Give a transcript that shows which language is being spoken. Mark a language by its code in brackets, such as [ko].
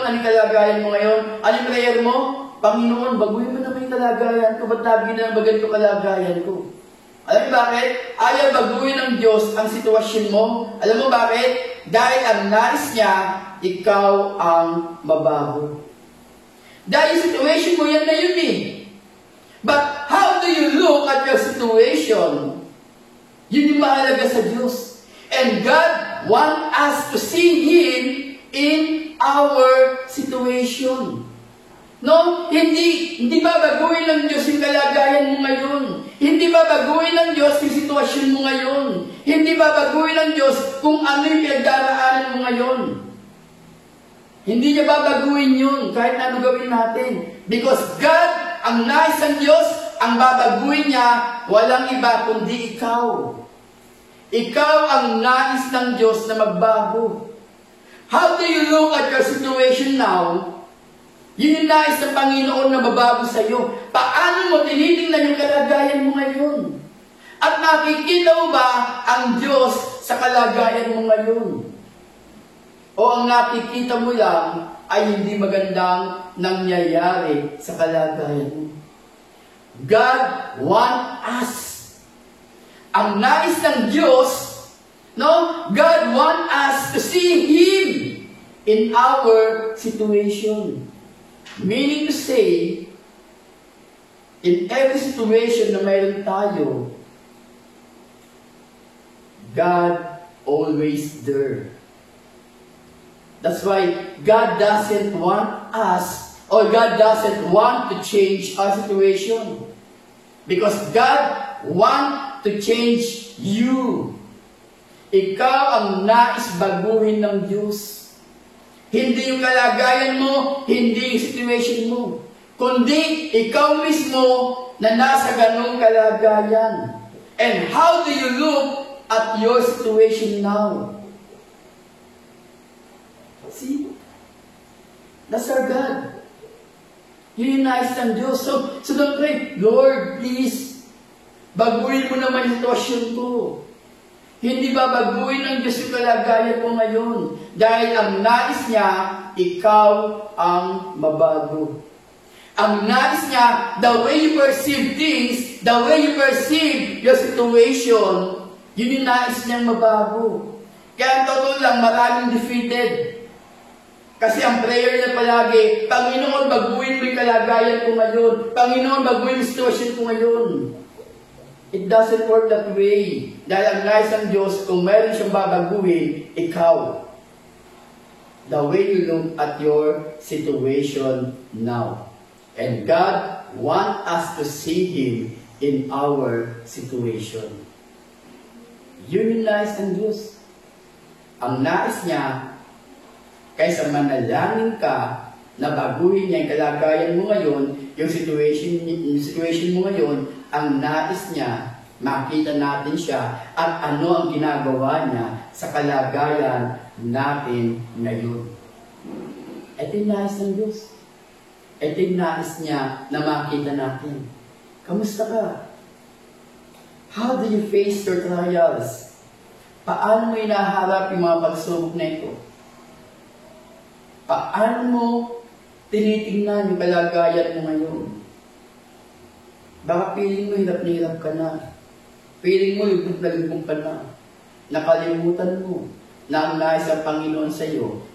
[tl] Ano yung kalagayan mo ngayon? Ano yung prayer mo? Panginoon, baguhin mo naman yung kalagayan ko. Ba't lagi na ba ganito kalagayan ko? Alam mo bakit? Ayaw baguhin ng Diyos ang sitwasyon mo. Alam mo bakit? Dahil ang nais niya, ikaw ang mabago. Dahil situation mo yan na yun eh. [en] But how do you look at your situation? [tl] Yun yung mahalaga sa Diyos. [en] And God wants us to see Him in our situation. [tl] No? Hindi babaguhin ng Diyos yung kalagayan mo ngayon. Hindi babaguhin ng Diyos yung sitwasyon mo ngayon. Hindi babaguhin ng Diyos kung ano yung pinagdaraanan mo ngayon. Hindi niya babaguhin yun kahit ano gawin natin. [en] Because God, [tl] ang nais ng Diyos, ang babaguhin niya, walang iba kundi ikaw. Ikaw ang nais ng Diyos na magbago. [en] How do you look at your situation now? [tl] Yun yung nais ng Panginoon na babago sa iyo. Paano mo tinitingnan yung kalagayan mo ngayon? At nakikita mo ba ang Diyos sa kalagayan mo ngayon? O ang nakikita mo lang ay hindi magandang nangyayari sa kalagayan mo? [en] God wants us. [tl] Ang nais ng Diyos, no? [en] God wants us to see Him in our situation. Meaning to say, in every situation [tl] na mayroon tayo, [en] God always there. That's why God doesn't want us, or God doesn't want to change our situation. Because God wants to change you. [tl] Ikaw ang nais baguhin ng Diyos. Hindi yung kalagayan mo, hindi yung situation mo. Kundi ikaw mismo na nasa ganong kalagayan. [en] And how do you look at your situation now? See? That's our God. [tl] Yun yung nais ng Diyos. [en] So don't pray, Lord, please, [tl] baguhin mo naman yung sitwasyon ko. Hindi babaguhin ng Diyos yung kalagayan mo ngayon. Dahil ang nais niya, ikaw ang mabago. Ang nais niya, [en] the way you perceive things, the way you perceive your situation, [tl] yun yung nais niyang mabago. Kaya ang totoo lang, maraming defeated. Kasi ang prayer niya palagi, Panginoon, baguhin mo yung kalagayan ko ngayon. Panginoon, baguhin mo yung sitwasyon ko ngayon. [en] It doesn't work that way. [tl] Dahil ang nais ng Diyos, kung meron siyang babaguhin, ikaw. [en] The way you look at your situation now. And God wants us to see Him in our situation. [tl] Yun yung nais ng Diyos. Ang nais niya, kaysa manalangin ka, na baguhin niya yung kalagayan mo ngayon, yung situation mo ngayon, ang nais niya, makita natin siya, at ano ang ginagawa niya sa kalagayan natin ngayon. Ito yung nais ng Diyos. Ito yung nais niya na makita natin. Kamusta ka? [en] How do you face your trials? [tl] Paano mo inaharap yung mga pagsubok na ito? Paano mo tinitingnan yung kalagayan mo ngayon? Baka piling mo hirap na hirap ka na. Piling mo lubog na lubog ka na. Nakalimutan mo na ang nais ng Panginoon sa iyo.